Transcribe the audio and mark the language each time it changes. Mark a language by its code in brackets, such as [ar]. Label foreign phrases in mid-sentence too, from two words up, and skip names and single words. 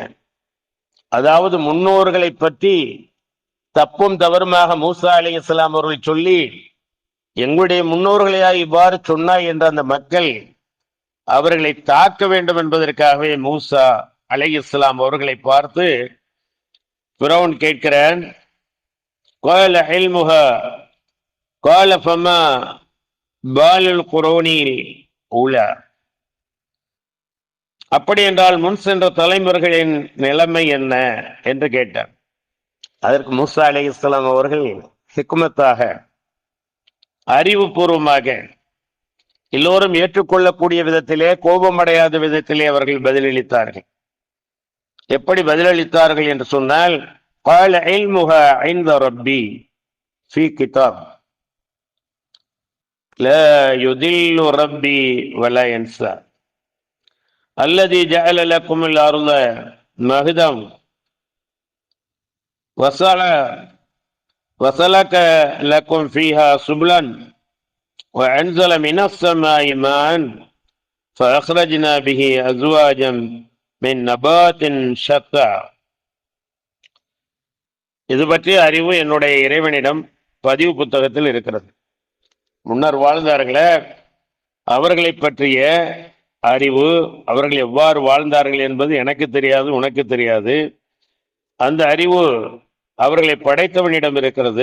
[ta] அதாவது முன்னோர்களை பற்றி தப்பும் தவறுமாக மூசா அலைஹிஸ்ஸலாம் அவர்கள் சொல்லி, எங்களுடைய முன்னோர்களையா இவ்வாறு சொன்னாய் என்ற அந்த மக்கள் அவர்களை தாக்க வேண்டும் என்பதற்காகவே மூசா அலைஹிஸ்ஸலாம் அவர்களை பார்த்து ஃபிரௌன் கேட்கிறான், [ar] قال علمها قال فما بال القرون الأولى. [ta] அப்படி என்றால் முன் சென்ற தலைமுறைகளின் நிலைமை என்ன என்று கேட்டார். அதற்கு மூசா அலைஹிஸ்ஸலாம் அவர்கள் ஹிக்மத்தாக, அறிவுபூர்வமாக, எல்லோரும் ஏற்றுக்கொள்ளக்கூடிய விதத்திலே, கோபமடையாத விதத்திலே அவர்கள் பதிலளித்தார்கள். எப்படி பதிலளித்தார்கள் என்று சொன்னால், [ar] قال علمها عند ربي في كتاب لا يضل ربي ولا ينسى الذي جعل لكم الأرض مهدا وسلك لكم فيها سبلا وأنزل من السماء ماء فأخرجنا به أزواجا من نبات شتى. [ta] இது பற்றிய அறிவு என்னுடைய இறைவனிடம் பதிவு புத்தகத்தில் இருக்கிறது. முன்னர் வாழ்ந்தார்களே, அவர்களை பற்றிய அறிவு, அவர்கள் எவ்வாறு வாழ்ந்தார்கள் என்பது எனக்கு தெரியாது, உனக்கு தெரியாது. அந்த அறிவு அவர்களை படைத்தவனிடம் இருக்கிறது.